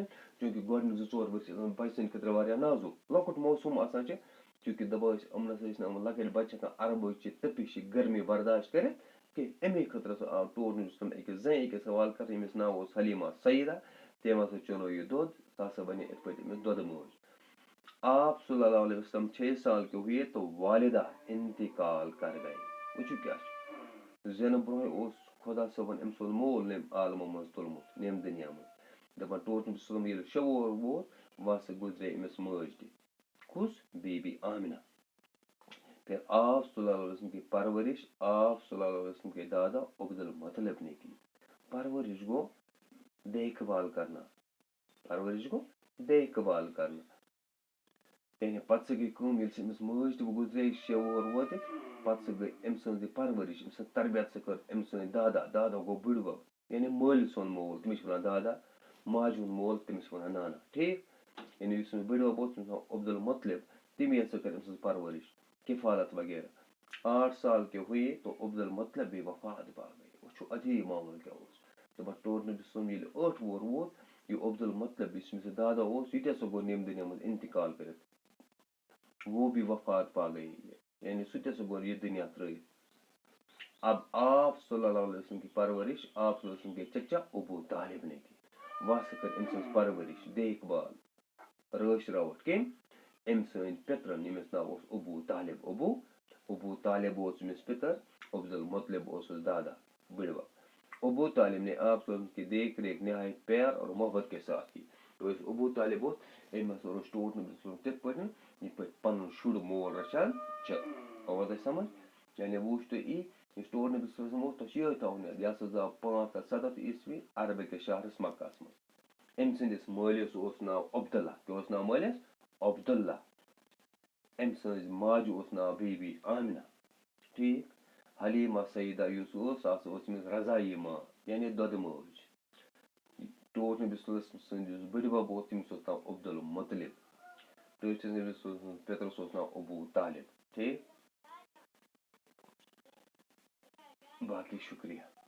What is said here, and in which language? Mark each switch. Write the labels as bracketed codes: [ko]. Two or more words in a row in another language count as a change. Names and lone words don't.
[ks] چوٗنٛکہِ گۄڈٕنِکۍ 2-4 ؤری چھِ آسان بچہٕ سٕنٛدِ خٲطرٕ واریاہ نازُک لۄکُٹ موسم آسان چھِ. چوٗنٛکہِ دپان ٲسۍ یِم نسا ٲسۍ نہٕ یِم لۄکٕٹۍ بچہٕ ہٮ۪کان عربٕچہِ تٔپِش گرمی برداشت کٔرِتھ کینٛہہ. اَمے خٲطرٕ ہسا آو ٹوٹھ نبی [ar] صلی اللہ علیہ وسلم [ks] أکِس زنہِ أکِس حوالہٕ کرنہٕ ییٚمِس ناو اوس حلیمہ سیدہ. تٔمۍ ہسا چنو یہِ دۄد. سۄ ہسا بنے یِتھ پٲٹھۍ أمِس دۄدٕ مٲج. [ur] آپ [ar] صلی اللہ علیہ وسلم [ur] 6 سال کے ہوئے تو والدہ انتقال کر گئے. [ks] وٕچھِو کیٛاہ چھُ زینہٕ برونٛہٕے اوس خۄدا صٲبن أمۍ سُنٛد مول نٮ۪مہِ عالمہٕ منٛز تُلمُت نٮ۪مہِ دُنیا منٛز. دپان ٹوٹھ نبی [ar] صلی اللہ علیہ وسلم [ks] ییٚلہِ 6 وُہُر ووت وۄنۍ ہسا گُزرے أمِس مٲج تہِ. کُس بی بی آمنہ. [ur] پھر آپ [ar] صلی اللہ علیہ وسلم [ur] کی پرورش آپ [ar] صلی اللہ علیہ وسلم [ur] کے دادا عبدالمطلب نے کی. [ks] پرورش گوٚو [ur] دیکھ بھال کرنا. [ks] پرورش گوٚو [ur] دیکھ بھال کرنا. [ks] یعنی پتہٕ سا گٔے کٲم ییٚلہِ سا أمِس مٲج تہِ گُزرے 6 وُہُر وٲتِتھ پتہٕ سا گٔے أمۍ سٕنٛز یہِ پرورش أمۍ سٕنٛز تربیت سا کٔر أمۍ سٕنٛدۍ دادا گوٚو بٕڈبب یعنی مٲلۍ سُنٛد مول تٔمِس چھِ ونان دادا. ماجہِ ہُنٛد مول تٔمِس چھِ ونان نانا. ٹھیٖک. یعنی یُس أمِس بٕڈبب اوس تٔمِس ناو عبدالمطلب. تٔمی ہسا کٔر أمۍ سٕنٛز پرورش کفالت وغیرہ. [ur] 8 سال کے ہوئے تو عبدالمطلب بھی وفات پا گئے. [ks] وٕچھو عجیٖب معاملہٕ کیٛاہ اوس. دپان ٹوٹھ نبی [ar] صلی اللہ علیہ وسلم [ks] ییٚلہِ 8 وُہُر ووت یہِ عبدالمطلب یُس أمِس یہِ دادا اوس یہِ تہِ ہسا گوٚو نٮ۪مہِ دُنیا منٛز انتقال کٔرِتھ. [ur] وہ بھی وفات پا گئی. [ks] یعنی سُہ تہِ ہسا گوٚو یہِ دُنیا ترٲوِتھ. [ur] اب آپ [ar] صلی اللہ علیہ وسلم [ur] کی پرورش آپ [ar] صلی اللہ علیہ وسلم [ur] کے چچا ابو طالب نے کی. [ks] وۄنۍ ہسا کٔر أمۍ سٕنٛز پرورش [ur] دیکھ بال [ks] رٲچھ راوٹھ کٔمۍ أمۍ سٕنٛدۍ پِترن ییٚمِس ناو اوس ابو طالب. ابو طالب اوس أمِس پِتر. عبدالمطلب اوسُس دادا بٕڈبب. [ur] ابو طالب نے آپ [ar] صلی اللہ علیہ وسلم [ur] کی دیکھ ریکھ نہایت پیار اور محبت کے ساتھ کی. [ks] یُس ابو طالب اوس أمۍ ہسا روٚچھ ٹوٹھ نبی [ar] صلی اللہ علیہ وسلم [ks] تِتھ پٲٹھۍ یِتھ پٲٹھۍ پنُن شُر مول رچھان چھِ. آوا تۄہہِ سمجھ. یعنی وٕچھ تُہۍ یی یُس ٹوٹھ نبی [ar] صلی اللہ علیہ وسلم [ks] اوس تۄہہِ چھُ یِہوٚے تھاوُن یاد. یہِ ہسا زاو 507 عیسوی عربہٕ کِس شہرس مکہس منٛز. أمۍ سٕنٛدِس مٲلِس اوس ناو عبداللہ. کیٛاہ اوس ناو مٲلِس؟ عبداللہ. أمۍ سٕنٛزِ ماجہِ اوس ناو بی بی آمنہ. ٹھیٖک. حلیمہ سیدہ یُس اوس سُہ ہسا اوس أمِس [ur] رضائی ماں [ks] یعنی دۄدٕ مٲج. ٹوٹھ نبی [ar] صلی اللہ علیہ وسلم [ks] سٕنٛدِ یُس بٕڈبب اوس تٔمِس اوس ناو عبدالمطلب. ٹٲٹھِس نبی [ar] صلی اللہ علیہ وسلم [ks] پِترس اوس ناو ابو طالب. ٹھیٖک. باقٕے شُکریہ.